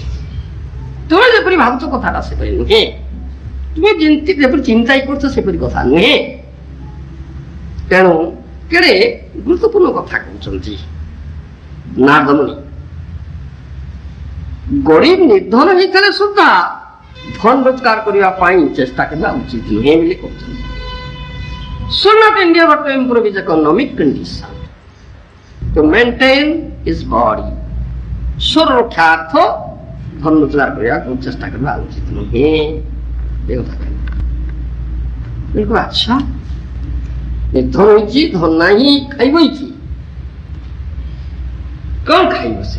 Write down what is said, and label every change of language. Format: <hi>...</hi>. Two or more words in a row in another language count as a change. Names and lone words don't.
<or>ତୁମେ ଯେପରି ଭାବୁଛ କଥାଟା ସେପରି ନୁହେଁ, ତୁମେ ଯେମିତି ଯେପରି ଚିନ୍ତା କରୁଛ ସେପରି କଥା ନୁହେଁ। ତେଣୁ କେଡ଼େ ଗୁରୁତ୍ୱପୂର୍ଣ୍ଣ କଥା କହୁଛନ୍ତି ନାରଦମୁନି। ଗରିବ ନିର୍ଦ୍ଧନ ହେଇଥିଲେ ସୁଦ୍ଧା ଧନ ରୋଜଗାର କରିବା ପାଇଁ ଚେଷ୍ଟା କରିବା ଉଚିତ ନୁହେଁ ବୋଲି କହୁଛନ୍ତି।</or> <en>should not endeavor to improve his economic condition, to maintain his body.</en> <or>ସ୍ୱର ରକ୍ଷାର୍ଥ ଧନ ରୋଜଗାର କରିବାକୁ ଚେଷ୍ଟା କରିବା ଉଚିତ ନୁହେଁ, ଏ କଥା କହିଲେ। ଆଚ୍ଛା, ନିର୍ଦ୍ଧନ ହେଇଛି, ଧନ ନାହିଁ, ଖାଇବ କି? କଣ ଖାଇବ ସେ?</or>